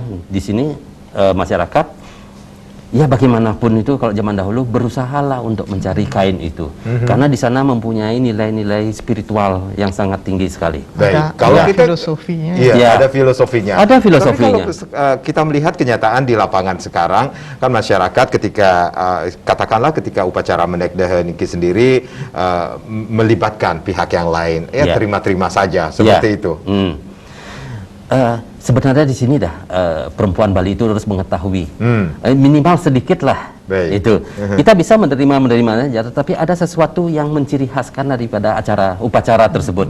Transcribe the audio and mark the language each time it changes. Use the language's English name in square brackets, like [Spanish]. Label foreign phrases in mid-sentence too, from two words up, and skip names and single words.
[Indonesian] Di sini masyarakat ya bagaimanapun itu kalau zaman dahulu berusahalah untuk mencari kain itu, karena di sana mempunyai nilai-nilai spiritual yang sangat tinggi sekali. Baik. Ada filosofinya. Iya, Ya. ada filosofinya. Ada filosofinya. Tapi kalau kita melihat kenyataan di lapangan sekarang, kan masyarakat ketika katakanlah ketika upacara menek dehe niki sendiri melibatkan pihak yang lain, Ya. terima-terima saja seperti itu. Sebenarnya di sini perempuan Bali itu harus mengetahui minimal sedikit lah. Baik. Itu kita bisa menerima saja, tetapi ada sesuatu yang menciri khaskan daripada upacara tersebut.